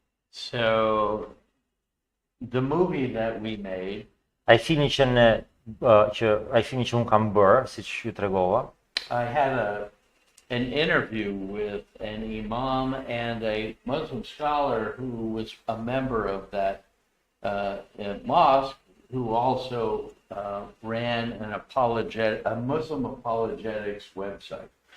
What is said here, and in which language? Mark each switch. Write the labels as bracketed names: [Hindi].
[English] So the movie that we made, [Albanian] Ai filmi që unë kam bërë, siç ju tregova, [English] I had an interview with an imam and a Muslim scholar who was a member of that mosque, who also ran a Muslim apologetics website.